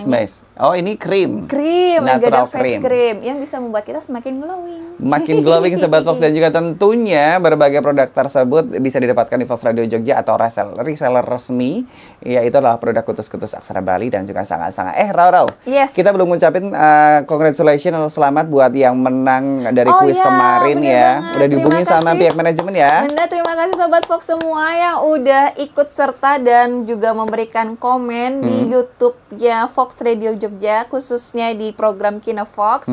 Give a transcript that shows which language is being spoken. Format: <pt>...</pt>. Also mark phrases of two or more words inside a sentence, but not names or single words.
<en>Face mask.</en> <id>Oh, ini krim.</id> <en>Natural face cream</en> <id>yang bisa membuat kita semakin glowing. Makin glowing Sobat Fox, dan juga tentunya berbagai produk tersebut bisa didapatkan di Fox Radio Jogja atau reseller resmi. Ya, itu adalah produk kutus-kutus Aksara Bali dan juga Sanga-Sanga. Rau.</id> <en>Yes.</en> <id>Kita belum ngucapin congratulations atau selamat buat yang menang dari kuis kemarin ya. Banget. Udah dihubungi sama pihak manajemen ya. Bener, terima kasih Sobat Fox semua yang udah ikut serta dan juga memberikan komen di YouTube-nya Fox Radio Jogja, khususnya di program Kino Fox.</id>